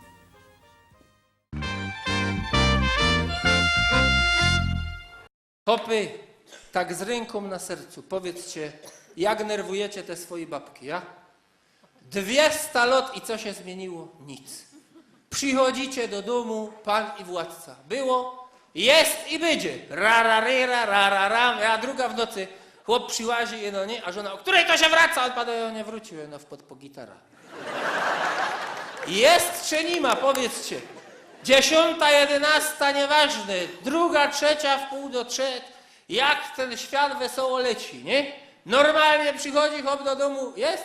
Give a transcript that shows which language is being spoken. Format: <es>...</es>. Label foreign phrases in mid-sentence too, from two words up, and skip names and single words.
<pl>Chłopy, tak z ręką na sercu, powiedzcie, jak nerwujecie te swoje babki, ja? 200 lat i co się zmieniło? Nic. Przychodzicie do domu, pan i władca. Było, jest i będzie. Ra, ra, ry, ra, ra, ra, ra. A druga w nocy, chłop przyłazi, no nie, a żona, o której to się wraca? On pada, ja nie wrócił, no wpadł po gitara. Jest czy nie ma, powiedzcie. 10, 11, nieważne. 2, 3, w pół do 3. jak ten świat wesoło leci, nie? Normalnie przychodzi chłop do domu, jest?</pl>